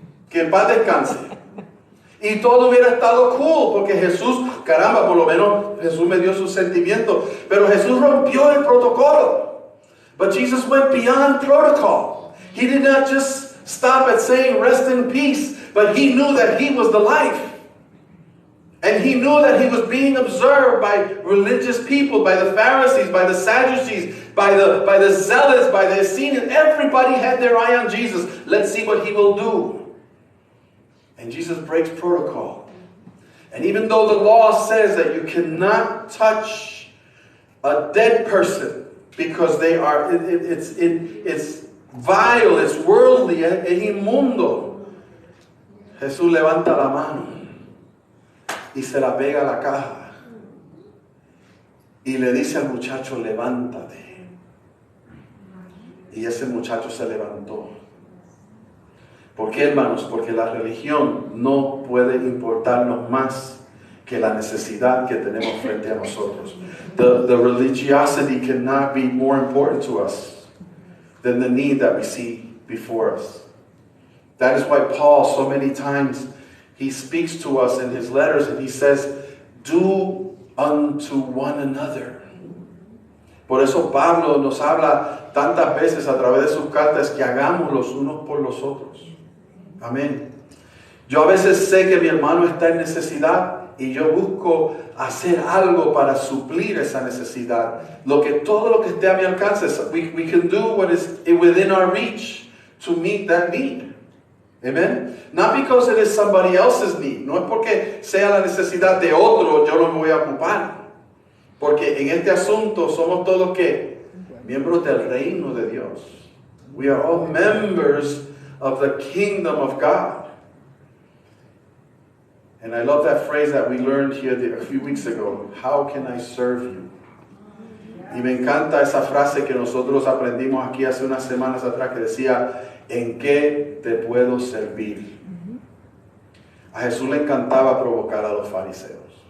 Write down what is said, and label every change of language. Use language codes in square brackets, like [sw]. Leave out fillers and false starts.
[es] Que en paz descanse. Y todo hubiera estado cool, porque Jesús, caramba, por lo menos Jesús me dio sus sentimientos. Pero Jesús rompió el protocolo. [en] But Jesus went beyond protocol. He did not just stop at saying rest in peace, but he knew that he was the life. And he knew that he was being observed by religious people, by the Pharisees, by the Sadducees, by the Zealots, by the Essenes. Everybody had their eye on Jesus. Let's see what he will do. And Jesus breaks protocol. And even though the law says that you cannot touch a dead person because they are, it's vile, it's worldly, [es] es inmundo. Jesús levanta la mano y se la pega a la caja y le dice al muchacho, levántate. Y ese muchacho se levantó. ¿Por qué, hermanos? Porque la religión no puede importarnos más que la necesidad que tenemos frente a nosotros. [en] The religiosity cannot be more important to us than the need that we see before us. That is why Paul, so many times, he speaks to us in his letters and he says, do unto one another. [es] Por eso Pablo nos habla tantas veces a través de sus cartas que hagamos los unos por los otros. Amén. Yo a veces sé que mi hermano está en necesidad y yo busco hacer algo para suplir esa necesidad. Todo lo que esté a mi alcance, [en] we can do what is within our reach to meet that need. Amen. Not because it is somebody else's need. [es] No es porque sea la necesidad de otro, yo no me voy a ocupar. Porque en este asunto somos todos ¿qué? Miembros del reino de Dios. [en] We are all members of the kingdom of God. And I love that phrase that we learned here a few weeks ago. How can I serve you? [es] Y me encanta esa frase que nosotros aprendimos aquí hace unas semanas atrás que decía, ¿en qué te puedo servir? A Jesús le encantaba provocar a los fariseos.